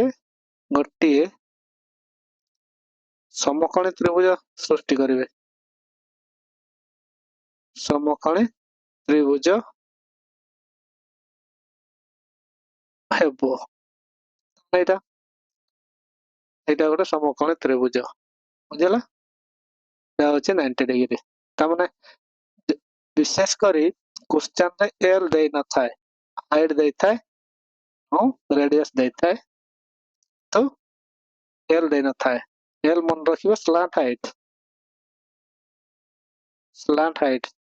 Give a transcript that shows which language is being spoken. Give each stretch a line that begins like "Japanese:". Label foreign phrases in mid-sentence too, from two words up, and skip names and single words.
Odia: ଗୋଟିଏ ସମକୋଣୀ ତ୍ରିଭୁଜ ସୃଷ୍ଟି କରିବେ। ସମକୋଣୀ ତ୍ରିଭୁଜ ହେବ। ଏଇଟା ଗୋଟେ ସମକୋଣୀ ତ୍ରିଭୁଜ। ବୁଝିଲା?
Bangla: এটা হচ্ছে 90 ডিগ্রি। তার মানে
Odia: ବିଶେଷ କରି କ୍ୱେଶ୍ଚନରେ L ଦେଇନଥାଏ, ହାଇଟ୍ ଦେଇଥାଏ ଆଉ ରେଡିୟସ ଦେଇଥାଏ, ତ L ଦେଇନଥାଏ। L ମନେ ରଖିବ
English: slant height, slant height.